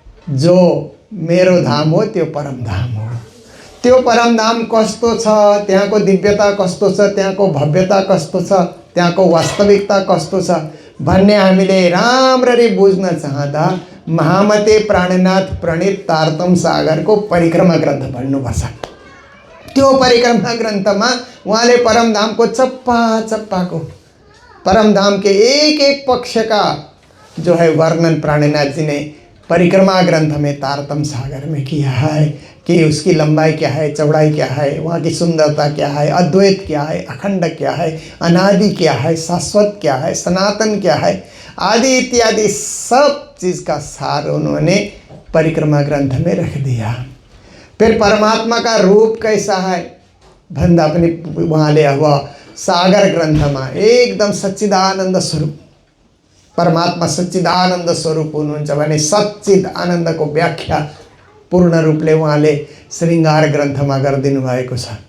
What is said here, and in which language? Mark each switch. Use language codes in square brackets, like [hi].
[ne] जो मेरो धाम हो त्यो परम धाम हो। त्यो परम धाम कस्तो छ, त्यहाँको दिव्यता कस्तो छ, त्यहाँको भव्यता कस्तो छ, त्यहाँको वास्तविकता कस्तो छ भन्ने हामीले राम्ररी बुझ्न चाहँदा महामते प्राणनाथ प्रणीत तारतम सागरको परिक्रमा ग्रन्थ पढ्नुपर्छ। त्यो परिक्रमा ग्रन्थमा उहाँले परमधामको चप्पा चप्पाको, [hi] परमधाम के एक पक्ष का जो है वर्णन प्राणनाथ जी ने परिक्रमा ग्रंथ में तारतम सागर में किया है कि उसकी लंबाई क्या है, चौड़ाई क्या है, वहाँ की सुंदरता क्या है, अद्वैत क्या है, अखंड क्या है, अनादि क्या है, शाश्वत क्या है, सनातन क्या है, आदि इत्यादि सब चीज़ का सार उन्होंने परिक्रमा ग्रंथ में रख दिया। फिर परमात्मा का रूप कैसा है, [ne] भन्दा पनि उहाँले अब सागर ग्रन्थमा एकदम सच्चिदानन्द स्वरूप परमात्मा सच्चिदानन्द स्वरूप हुनुहुन्छ भने सच्चिद आनन्दको व्याख्या पूर्ण रूपले उहाँले श्रृङ्गार ग्रन्थमा गरिदिनु भएको छ।